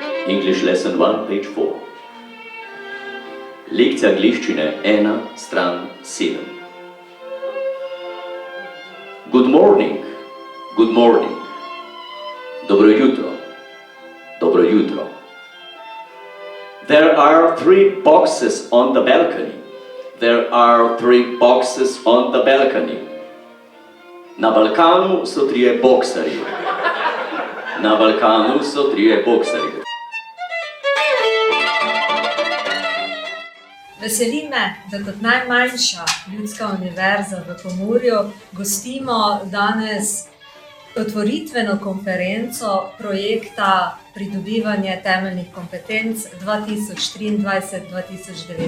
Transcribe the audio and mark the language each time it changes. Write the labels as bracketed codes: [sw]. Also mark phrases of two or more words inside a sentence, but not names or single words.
[en] English lesson 1, page 4. [sl] Lekcija angleščine 1, stran 7. [en] Good morning, good morning. [sl] Dobro jutro, dobro jutro. [en] There are 3 boxes on the balcony. There are 3 boxes on the balcony. [sl] Na Balkanu so 3 boksarji. Na Balkanu so 3 boksarji. Veseli me, da kot najmanjša ljudska univerza v Pomurju gostimo danes otvoritveno konferenco projekta Pridobivanje temeljnih kompetenc 2023-2029.